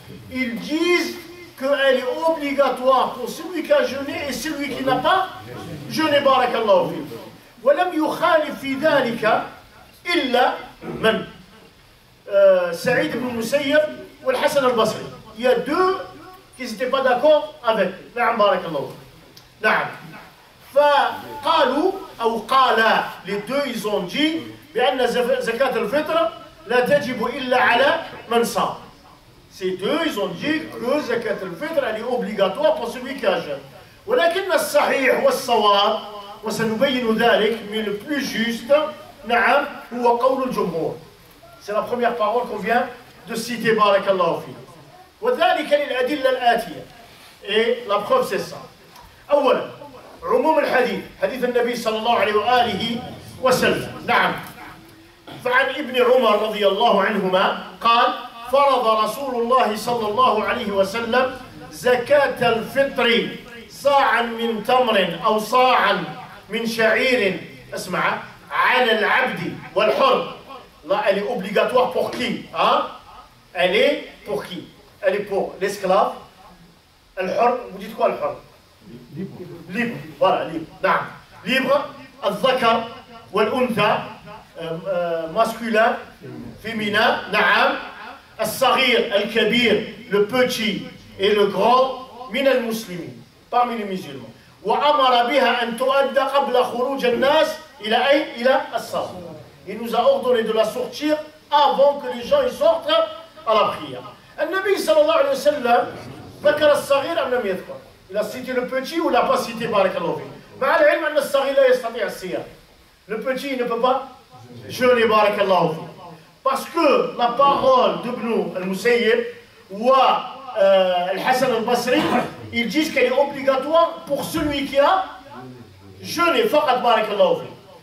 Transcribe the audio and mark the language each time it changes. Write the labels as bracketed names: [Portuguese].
[French] Ils disent qu'elle est obligatoire pour celui qui a jeûné et celui qui n'a pas jeûné, [Arabic] barakallahu fi. ولم يخالف في ذلك إلا من Saïd ibn Musayyab ou Al-Hassan al-Basri. [French] Il y a deux qui n'étaient pas d'accord avec. [Arabic] نعم بارك الله. نعم. فقالوا أو قالا, [French] les deux ils ont dit [Arabic] بأن زكاة الفطر لا تجب إلا على من صام. [French] Ces deux ils ont dit que زكاة الفطر elle est obligatoire pour celui qui a jeûné. [Arabic] ولكن الصحيح والصواب وسنبين ذلك, [French] mais le plus juste [Arabic] نعم هو قول الجمهور. [French] C'est la première parole qu'on vient de citer, [Arabic] barakallahu fi. وذلك للأدلة الآتية. [French] Et la preuve c'est ça. [Arabic] أولا عموم الحديث، حديث النبي صلى الله عليه وآله وسلم. نعم. فعن ابن عمر رضي الله عنهما قال: فرض رسول الله صلى الله عليه وسلم زكاة الفطر صاعا من تمر أو صاعا من شعير، اسمع، على العبد والحر. [French] Là, elle est obligatoire pour qui, hein? Elle est pour qui? Elle est pour l'esclave. Al-hur, vous dites quoi al-hur? Libre. Voilà, libre. نعم. Libre. [Arabic] الذكر والأنثى, [French] masculin, féminin. [Arabic] نعم. الصغير, الكبير, [French] le petit et le grand. [Arabic] من المسلمين, [French] parmi les musulmans. [Arabic] وأمر بها أن تؤدى قبل خروج الناس إلى أين؟ إلى الصلاة. [French] Il nous a ordonné de la sortir avant que les gens y sortent à la prière. [Arabic] النبي صلى الله عليه وسلم ذكر الصغير أم لم يذكر؟ [French] Il a cité le petit ou il n'a pas cité [Arabic] بارك الله فيه. مع العلم أن الصغير لا يستطيع الصيام. [French] Le petit il ne peut pas jeûner [Arabic] بارك الله فيه. [French] Parce que la parole d'Ibn al-Musayyib ou Al-Hassan al-Basri, ils disent qu'elle est obligatoire pour celui qui a jeûné. [Arabic] فقط بارك الله فيه.